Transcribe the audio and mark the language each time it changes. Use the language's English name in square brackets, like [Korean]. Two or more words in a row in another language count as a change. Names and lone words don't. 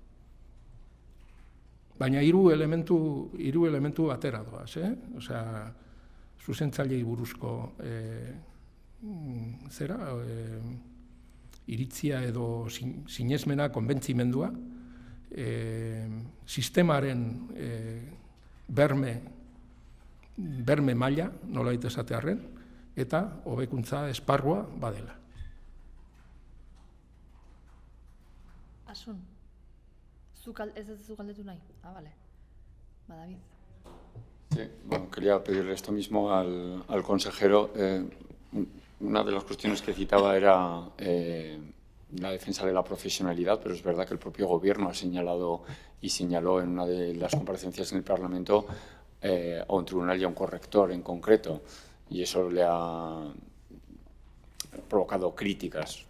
[Basque] Baina hiru elementu batera doaz, osea, zuzentzaileei buruzko iritzia edo sinesmena, konbentzimendua, sistemaren berme maila, nolabait esatearren, eta hobekuntza esparrua badela. Asun, ez zu galdetu nahi? [Spanish] Vale. David. Sí, bueno, quería pedirle esto mismo al consejero. Una de las cuestiones que citaba era la defensa de la profesionalidad, pero es verdad que el propio Gobierno ha señalado y señaló en una de las comparecencias en el Parlamento a un tribunal y a un corrector en concreto, y eso le ha provocado críticas.